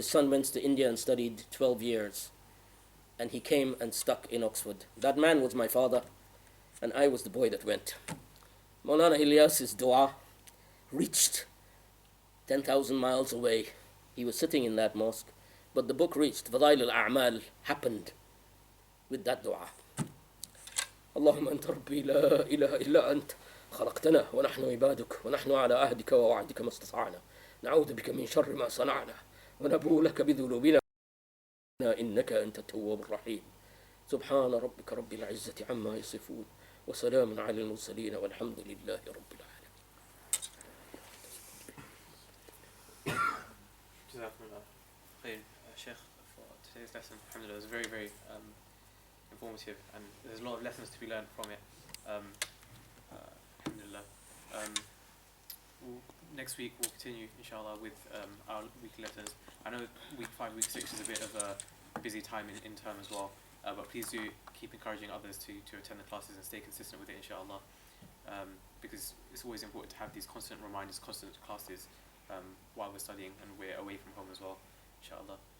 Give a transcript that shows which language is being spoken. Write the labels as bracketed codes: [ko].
[en] His son went to India and studied 12 years, and he came and stuck in Oxford. That man was my father, and I was the boy that went. Maulana Ilyas's dua reached 10,000 miles away. He was sitting in that mosque, but the book reached. faidail al-a'mal happened with that dua. [ar] اللهم أنت ربي لا إله إلا أنت خلقتنا ونحن عبادك ونحن على عهدك ووعدك ما استطعنا نعوذ بك من شر ما صنعنا ونبوء لك بذنوبنا إنك أنت التواب الرحيم سبحان ربك رب العزة عما يصفون وسلام على المرسلين والحمد لله رب العالمين. [en] Jazakumullah khair, Sheikh, for today's lesson. Alhamdulillah, it was very, very informative, and there's a lot of lessons to be learned from it. Alhamdulillah. Next week we'll continue, inshallah, with our weekly lessons. I know week 5, week 6 is a bit of a busy time in term as well, but please do keep encouraging others to attend the classes and stay consistent with it, inshallah, because it's always important to have these constant reminders, constant classes while we're studying and we're away from home as well, inshallah.